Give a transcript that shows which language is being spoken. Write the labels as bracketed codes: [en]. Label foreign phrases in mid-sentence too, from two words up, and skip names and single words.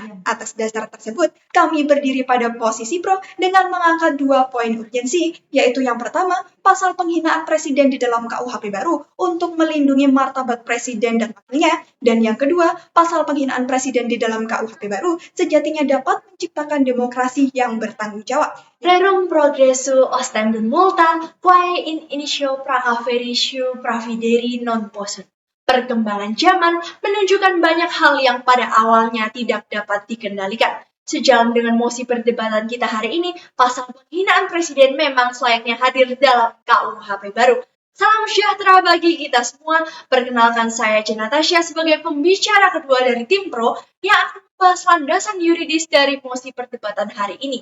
[id] Atas dasar tersebut, kami berdiri pada posisi pro dengan mengangkat 2 poin urgensi, yaitu yang pertama, pasal penghinaan presiden di dalam KUHP baru untuk melindungi martabat presiden dan wakilnya, dan yang kedua, pasal penghinaan presiden di dalam KUHP baru sejatinya dapat menciptakan demokrasi yang bertanggung jawab. [la] Rerum progressu ostendum multa, quae in initio pracaveritio pravideri non possunt. [id] Perkembangan zaman menunjukkan banyak hal yang pada awalnya tidak dapat dikendalikan. Sejalan dengan mosi perdebatan kita hari ini, pasal penghinaan presiden memang selayaknya hadir dalam KUHP baru. Salam sejahtera bagi kita semua. Perkenalkan saya Jen Natasha sebagai pembicara kedua dari tim Pro yang akan membahas landasan yuridis dari mosi perdebatan hari ini.